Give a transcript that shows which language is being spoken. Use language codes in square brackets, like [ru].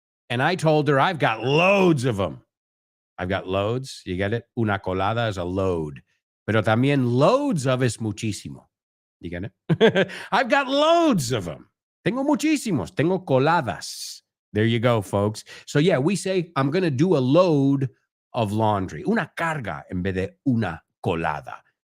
[en] And I told her I've got loads of them. I've got loads. You get it? [es] Una colada [en] is a load. [es] Pero también [en] loads of [es] es muchísimo. [en] You get it? I've got loads of them. [es] Tengo muchísimos. Tengo coladas. [en] There you go, folks. So yeah, we say, I'm going to do a load of laundry. [es] Una carga en vez de una colada.